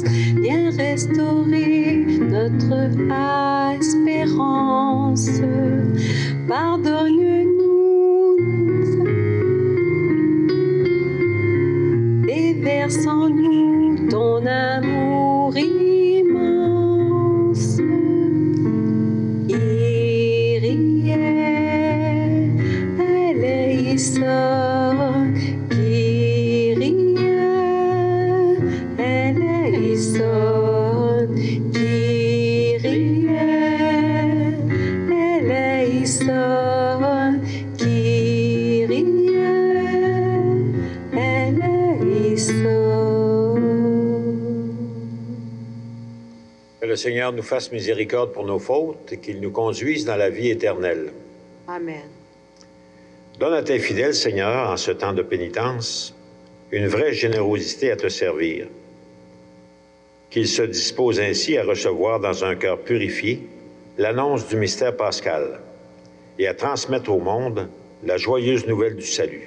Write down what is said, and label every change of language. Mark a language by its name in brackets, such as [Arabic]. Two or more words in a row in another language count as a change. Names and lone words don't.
[French] Viens restaurer notre espérance. Pardonne-nous, déverse en nous ton amour immense. [Greek] Κύριε ελέησον, Κύριε ελέησον, Κύριε ελέησον, Κύριε ελέησον. [French] Que le Seigneur nous fasse miséricorde pour nos fautes et qu'il nous conduise dans la vie éternelle. Amen. Donne à tes fidèles, Seigneur, en ce temps de pénitence, une vraie générosité à te servir. Qu'ils se disposent ainsi à recevoir dans un cœur purifié l'annonce du mystère pascal et à transmettre au monde la joyeuse nouvelle du salut.